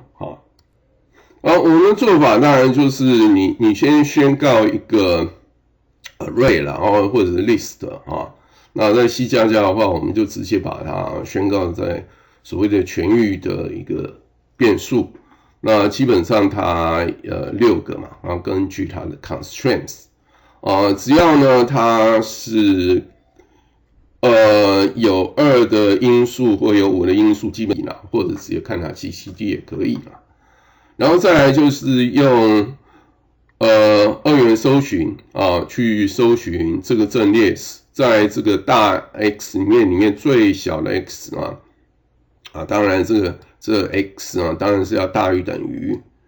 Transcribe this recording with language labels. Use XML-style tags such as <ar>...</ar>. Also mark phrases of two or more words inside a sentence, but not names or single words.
<zh>我們的做法當然就是你先宣告一個 array 啦，或者是 list 那在 C++ 的話，我們就直接把它宣告在所謂的全域的一個變數。那基本上它6個嘛，然後根據它的 constraints 只要呢它是有2的因數或有5的因數，基本啦，或者直接看它 GCD 也可以啦。然後再來就是用二元搜尋去搜尋這個陣列，在這個大 X 裡面最小的 X 當然這個 X 當然是要大於等於</zh>